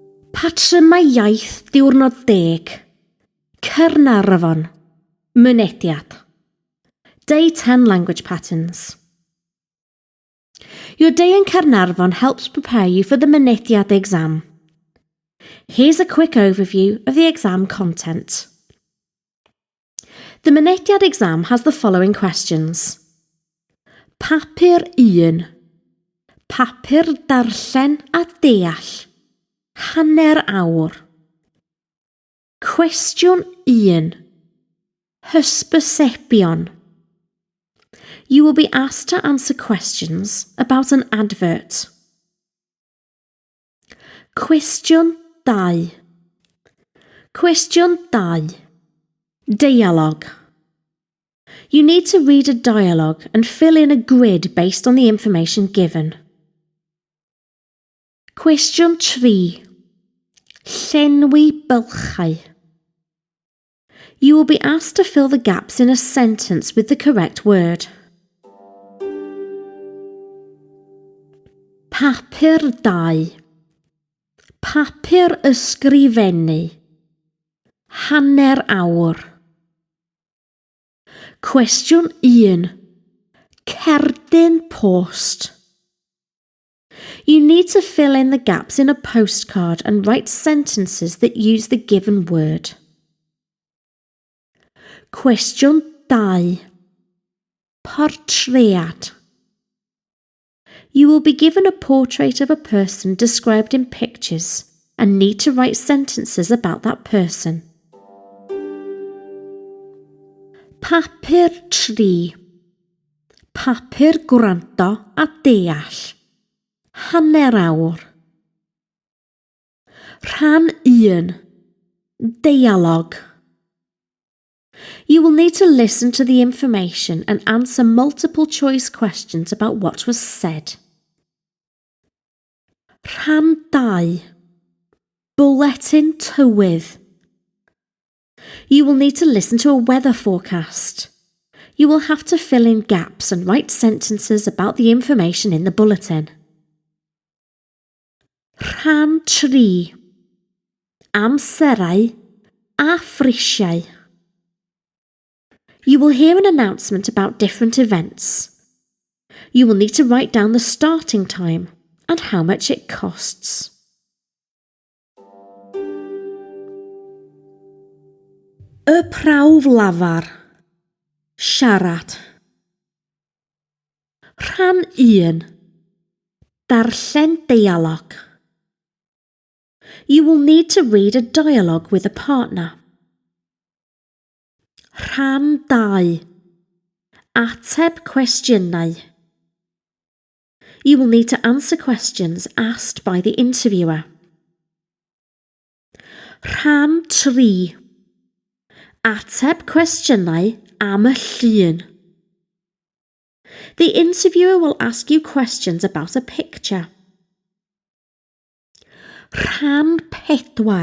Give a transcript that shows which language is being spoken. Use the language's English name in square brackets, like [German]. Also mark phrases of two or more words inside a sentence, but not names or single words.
[Welsh] Patrymau iaith diwrnod 10. Caernarfon. Mynediad. [English] Day 10 language patterns. Your day in Caernarfon helps prepare you for the Mynediad exam. Here's a quick overview of the exam content. The Mynediad exam has the following questions. [Welsh] Papur 1. Papur darllen a deall. Hanner awr. Cwestiwn 1. Hysbysebion. [English] You will be asked to answer questions about an advert. [Welsh] Cwestiwn 2. Cwestiwn 2. [English] Dialogue. You need to read a dialogue and fill in a grid based on the information given. [Welsh] Cwestiwn 3. Llenwi bylchau. [English] You will be asked to fill the gaps in a sentence with the correct word. [Welsh] Papur 2. Papur ysgrifennu. Hanner awr. Cwestiwn 1. Cerdyn post. [English] You need to fill in the gaps in a postcard and write sentences that use the given word. [Welsh] Cwestiwn 2. Portread. [English] You will be given a portrait of a person described in pictures and need to write sentences about that person. [Welsh] Papur 3. Papur gwrando a deall. Hanner awr. Rhan 1. [English] Dialogue. You will need to listen to the information and answer multiple choice questions about what was said. [Welsh] Rhan 2. Bulletin tywydd. [English] You will need to listen to a weather forecast. You will have to fill in gaps and write sentences about the information in the bulletin. [Welsh] Rhan 3. Amserau a phrisiau. [English] You will hear an announcement about different events. You will need to write down the starting time and how much it costs. [Welsh] Y prawf lafar. Siarad. Rhan 1. Darllen dialog. [English] You will need to read a dialogue with a partner. [Welsh] Rhan 2. Ateb cwestiynau. [English] You will need to answer questions asked by the interviewer. [Welsh] Rhan 3. Ateb cwestiynau am y llun. [English] The interviewer will ask you questions about a picture. [Welsh] Rhan 4.